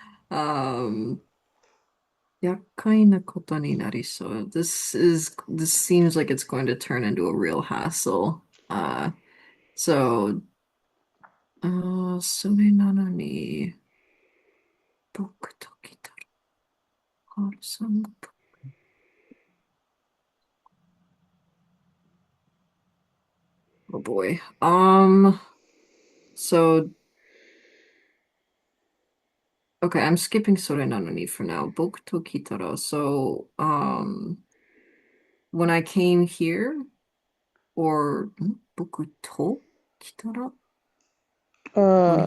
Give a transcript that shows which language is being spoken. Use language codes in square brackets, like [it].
[ja] Um, 厄介なことになりそう。 [en] This seems like it's going to turn into a real hassle. [ja] So, それなのに、僕と来たら、ハルさんが、 [en] oh boy. So, okay, I'm skipping [ja] それなのに [en] for now. [ja] 僕と来たら, [en] so, when I came here, or [ja] 僕と来たら [en] when he